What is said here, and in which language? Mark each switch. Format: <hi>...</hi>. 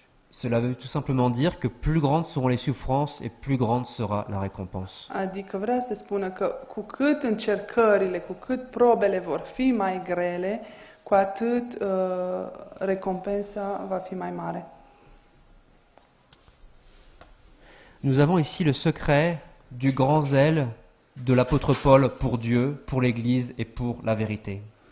<fr>Cela veut tout simplement dire que plus grandes seront les souffrances et plus grande sera la récompense.</fr> <ro>Adică vrea să spună că cu cât încercările, cu cât probele vor fi mai grele, cu atât recompensa va fi mai mare.</ro> <fr>Nous avons ici le secret du grand zèle de l'apôtre Paul pour Dieu, pour l'Église et pour la vérité.</fr>